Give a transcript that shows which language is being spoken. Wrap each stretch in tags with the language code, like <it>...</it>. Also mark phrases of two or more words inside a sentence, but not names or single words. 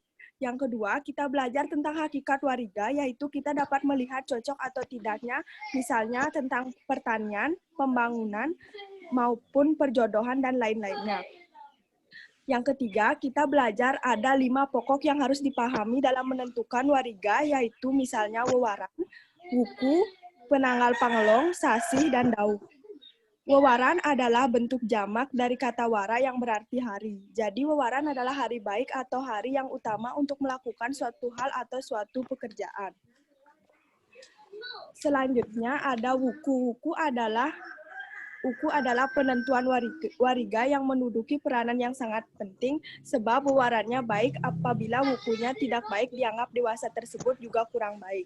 <id>Yang kedua, kita belajar tentang hakikat wariga, yaitu kita dapat melihat cocok atau tidaknya, misalnya tentang pertanian, pembangunan, maupun perjodohan, dan lain-lainnya. Yang ketiga, kita belajar ada 5 pokok yang harus dipahami dalam menentukan wariga, yaitu misalnya wewaran, wuku, penanggal pangelong, sasih, dan dauh. Wewaran adalah bentuk jamak dari kata wara yang berarti hari. Jadi wewaran adalah hari baik atau hari yang utama untuk melakukan suatu hal atau suatu pekerjaan. Selanjutnya ada wuku. Wuku adalah Uku adalah penentuan wariga yang menduduki peranan yang sangat penting sebab pewarannya baik apabila wukunya tidak baik dianggap dewasa tersebut juga kurang baik.</id>